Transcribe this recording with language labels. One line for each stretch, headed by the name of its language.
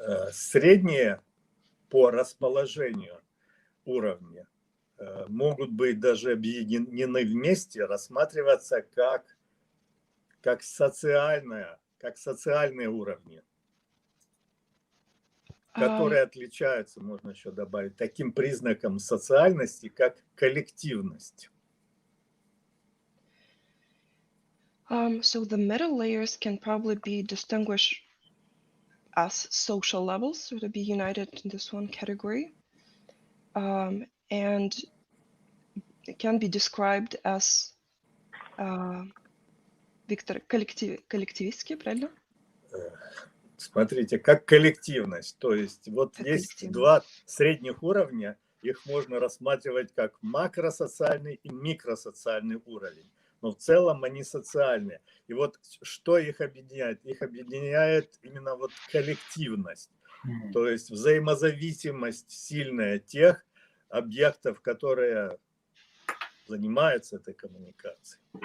Russian: Средние по расположению уровня могут быть даже объединены вместе, рассматриваться как социальные уровни, которые отличаются, можно еще добавить, таким признаком социальности, как коллективность.
English: So the middle layers can probably be distinguished as social levels, so to be united in this one category, and it can be described as Victor,
Russian: коллективистские, правильно? Смотрите, как коллективность. То есть вот Как есть коллективность. два средних уровня, их можно рассматривать как макросоциальный и микросоциальный уровень. Но в целом они социальные. И вот что их объединяет? Их объединяет именно вот коллективность. То есть взаимозависимость сильная тех объектов, которые занимаются этой коммуникацией.